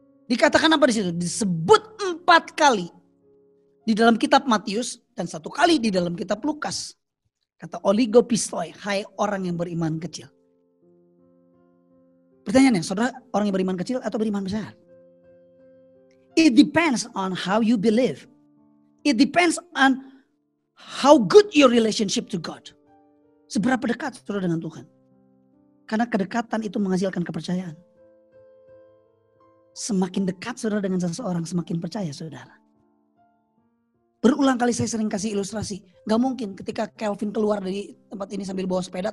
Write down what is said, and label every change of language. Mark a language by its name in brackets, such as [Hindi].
[Indonesian] Dikatakan apa di situ? Disebut 4 kali di dalam kitab Matius dan 1 kali di dalam kitab Lukas. Kata oligopistoi, hai orang yang beriman kecil. Pertanyaannya, saudara orang yang beriman kecil atau beriman besar? [English] It depends on how you believe. It depends on how good your relationship to God. [Indonesian] Seberapa dekat saudara dengan Tuhan. Karena kedekatan itu menghasilkan kepercayaan. Semakin dekat saudara dengan seseorang, semakin percaya saudara. Berulang kali saya sering kasih ilustrasi. Gak mungkin ketika Kelvin keluar dari tempat ini sambil bawa sepeda.